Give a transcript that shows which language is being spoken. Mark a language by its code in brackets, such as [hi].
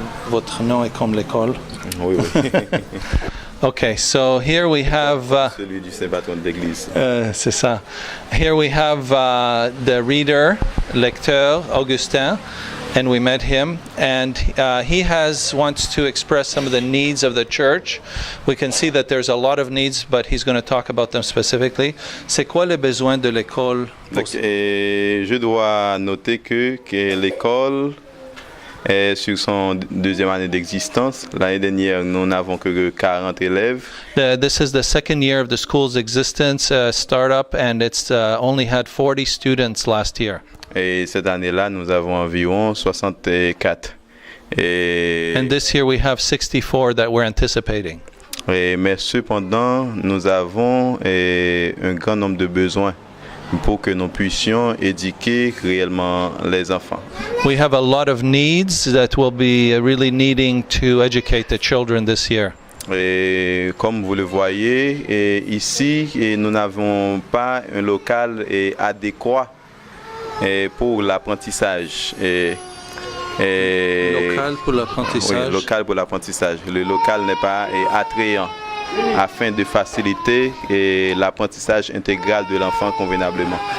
[fr] Votre nom est comme l'école. Oui, oui. [en] Okay, so here we have. [fr] Celui du Saint Patron de l'Église. C'est ça. [en] Here we have the reader, lecteur, Augustine, and we met him, and he wants to express some of the needs of the church. We can see that there's a lot of needs, but he's going to talk about them specifically. [fr] C'est quoi les besoins de l'école? Je dois noter que l'école est sur son deuxième année d'existence. L'année dernière, nous n'avons que 40 élèves. [en] This is the second year of the school's existence, startup, and it's only had 40 students last year. [fr] Et cette année-là, nous avons environ 64. [en] And this year we have 64 that we're anticipating. [fr] Mais cependant, nous avons un grand nombre de besoins pour que nous puissions éduquer réellement les enfants. [en] We have a lot of needs that will be really needing to educate the children this year. [fr] Et comme vous le voyez, ici, nous n'avons pas un local adéquat pour l'apprentissage. Local pour l'apprentissage. Oui, local pour l'apprentissage. Le local n'est pas attrayant afin de faciliter l'apprentissage intégral de l'enfant convenablement.